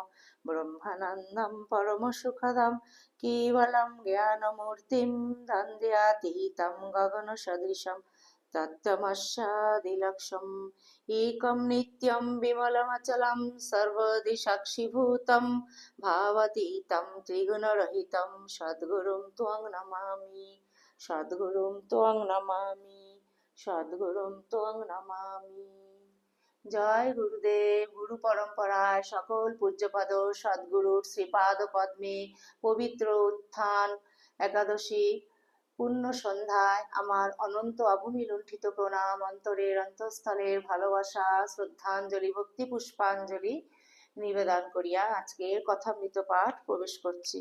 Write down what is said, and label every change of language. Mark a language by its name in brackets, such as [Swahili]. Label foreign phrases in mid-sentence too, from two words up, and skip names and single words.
[Sanskrit] ब्रह्मानन्दं परमसुखदं केवलं ज्ञानमूर्तिं दन्द्यातीतं गगनसदृशं तत्त्वमस्यादिलक्ष्यम् एकं नित्यं विमलमचलं सर्वदि साक्षिभूतं भावातीतं त्रिगुणरहितं सद्गुरुं त्वं नमामि। सद्गुरुं त्वं नमामि। সদ্গুরুম ত্বং নমামি। [Bangla] জয় গুরুদেব। গুরু পরম্পরায় সকল পূজ্যপদ সদ্গুরুর শ্রীপাদ পদ্মে পবিত্র উত্থান একাদশী পূর্ণ সন্ধ্যায় আমার অনন্ত অভূমি লুণ্ঠিত প্রণাম, অন্তরের অন্তঃস্থলের ভালোবাসা, শ্রদ্ধাঞ্জলি, ভক্তি পুষ্পাঞ্জলি নিবেদন করিয়া আজকের কথামৃত পাঠ প্রবেশ করছি।